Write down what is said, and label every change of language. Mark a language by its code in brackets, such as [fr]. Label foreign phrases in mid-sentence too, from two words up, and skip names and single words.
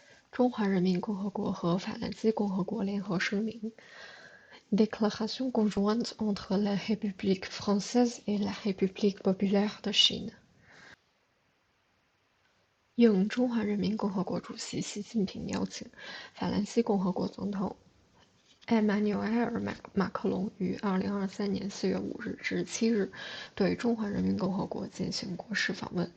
[zh] 中华人民共和国和法兰西共和国联合声明 [fr] Déclaration conjointe entre la République française et la République populaire de Chine [zh] 应中华人民共和国主席习近平邀请，法兰西共和国总统埃马纽埃尔·马克龙于2023年4月5日至7日对中华人民共和国进行国事访问。